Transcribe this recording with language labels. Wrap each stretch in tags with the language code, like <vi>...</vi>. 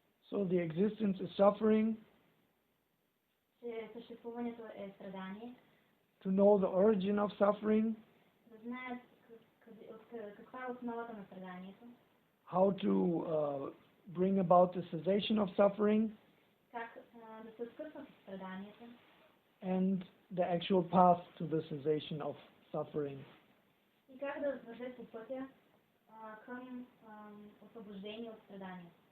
<en>So the existence is suffering,</en> <bg>Че съществуването е страдание,</bg> <en>to know the origin of suffering,</en> <bg>да знаят каква е основата на страданието,</bg> <en>how to bring about the cessation of suffering,</en> <bg>как да се откъсват от страданието</bg> <en>and the actual path to the cessation of suffering.</en> <bg>и как да вървят по пътя към освобождение от страданието.</bg>